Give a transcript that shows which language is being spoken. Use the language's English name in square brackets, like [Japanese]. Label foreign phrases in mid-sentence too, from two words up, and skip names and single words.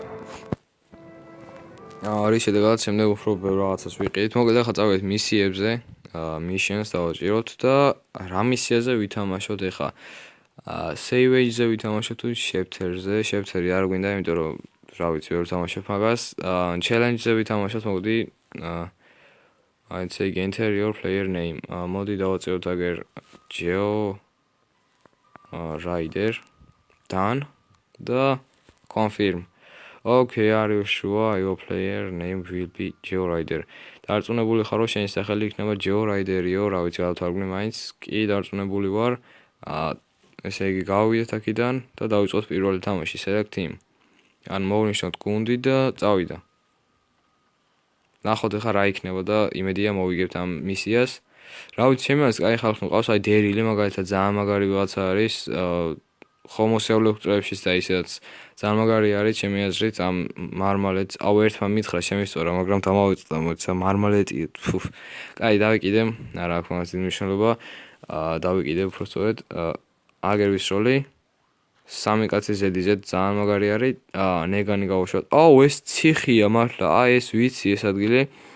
[Georgian] არის შედეგად შემდეგ უფრო ბევრ რაღაცას ვიყიდით მოკლედ ახლა წავიდეთ მისიებზე missions დავაჭიროთ და რა მისიაზე ვითამაშოთ ახლა [English] save age- [Georgian] ზე ვითამაშოთ თუ chapter-ზე არ გვინდა იმიტომ რომ რა ვიცი ვერ ვთამაშებ მაგას challenge-ზე ვითამაშოთ მოდი [English] I'd say enter your player name [Georgian] მოდი დავაჭიროთ აგერ Joe Rider done და [English] confirm Okay, are you sure your player name will be Joe Rider? [Georgian] დარწმუნებული ხარ რომ შენი სახელი იქნება Joe Rider-იო, რა ვიცი, გავთვალგმნი მაინც. კი, დარწმუნებული ვარ. ესე იგი გავიდეთ აქედან და დავიწყოთ პირველი თამაში, [English] select team. [Georgian] ან მოვნიშნოთ გუნდი და წავიდა. ნახოთ ახლა რა იქნება და იმედია მოვიგებთ ამ მისიას. რა ვიცი, ჩემი აზრით, კაი ხალხი მყავს, აი დერილი მაგალითად ძალიან მაგარი ვიღაცა არის. ხომოსევლებ წრეებშიც და ისედაც ძალიან მაგარი არის ჩემი აზრით ამ მარმალეტს ერთმა მითხრა შემისწორა მაგრამ დამავიწყდა მოიცა მარმალეტი კაი დავიკიდე არა აქვს მაგას დიდი მნიშვნელობა დავიკიდე უფრო სწორედ აგერ ვისროლი სამი კაცი ზედიზედ ძალიან მაგარი არის ნეგანი გავუშვათ ეს ციხია მართლა ეს ვიცი ეს ადგილი